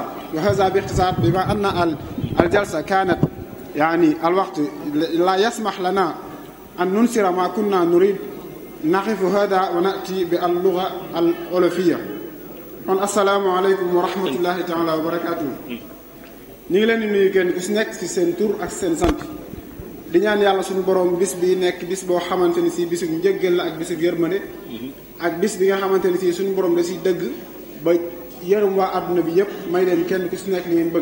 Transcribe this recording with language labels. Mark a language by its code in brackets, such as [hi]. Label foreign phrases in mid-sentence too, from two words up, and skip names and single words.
[ar] وهذا باختصار، بما أن الجلسة كانت الوقت لا يسمح لنا أن ننشر ما كنا نريد، نقف هذا ونأتي باللغة الأولفية. السلام عليكم ورحمة الله تعالى وبركاته. [wo] ñu ngi leen di nuyu kenn ku si nekk ci seen tur ak seen sant, di ñaan yàlla suñu borom bis bi nekk bis boo xamante ni si bisu njëggal la ak bisu yërmande, ak bis bi nga xamante ni si suñu borom da si dëgg ba yërëm waa àdduna bi yépp, may leen kenn ku si nekk li ngeen bëgg.